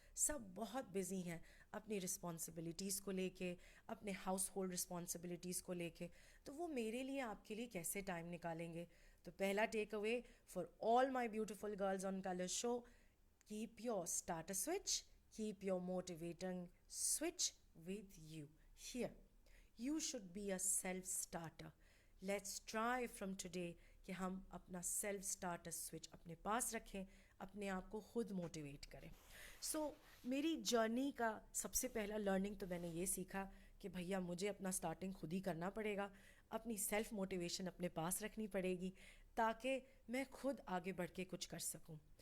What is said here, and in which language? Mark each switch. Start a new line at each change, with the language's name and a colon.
Urdu: سب بہت بزی ہیں اپنی رسپانسبلٹیز کو لے کے، اپنے ہاؤس ہولڈ رسپانسبلٹیز کو لے کے. تو وہ میرے لیے آپ کے لیے کیسے ٹائم نکالیں گے؟ تو پہلا
English: Take away for all my beautiful girls on colour show: keep your starter switch, keep your motivating switch with you. Here, you should be a self-starter. Let's try from today
Urdu: کہ ہم اپنا سیلف سٹارٹر سوئچ اپنے پاس رکھیں، اپنے آپ کو خود motivate کریں. سو میری جرنی کا سب سے پہلا لرننگ تو میں نے یہ سیکھا کہ بھیا مجھے اپنا سٹارٹنگ خود ہی کرنا پڑے گا، اپنی سیلف موٹیویشن اپنے پاس رکھنی پڑے گی تاکہ میں خود آگے بڑھ کے کچھ کر سکوں.